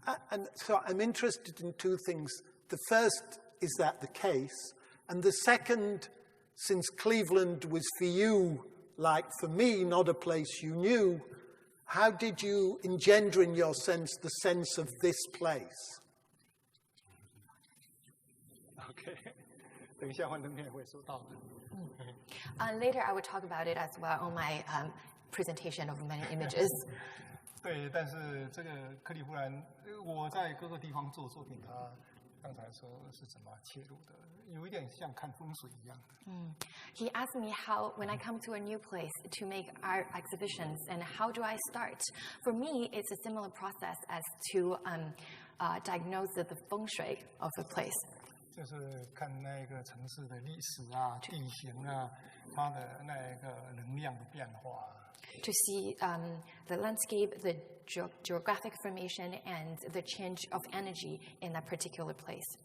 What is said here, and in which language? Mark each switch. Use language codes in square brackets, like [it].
[en] And so I'm interested in two things. The first, is that the case? And the second, since Cleveland was for you, like for me, not a place you knew, how did you engender in your sense the sense of this place? [zh] OK， 等一下幻灯片会说到的。 [en] Later, I will talk about it as well on my presentation of many images. [zh] 对，但是这个克利夫兰，我在各个地方做作品，他刚才说是怎么切入的，有一点像看风水一样的。 [en] He asked me how, when I come to a new place to make art exhibitions, and how do I start? For me, it's a similar process as to diagnose the feng shui of a place. [zh] 就是看那个城市的历史啊、地形啊，它的那个能量的变化。 [en] To see the landscape, the geographic formation, and the change of energy in that particular place.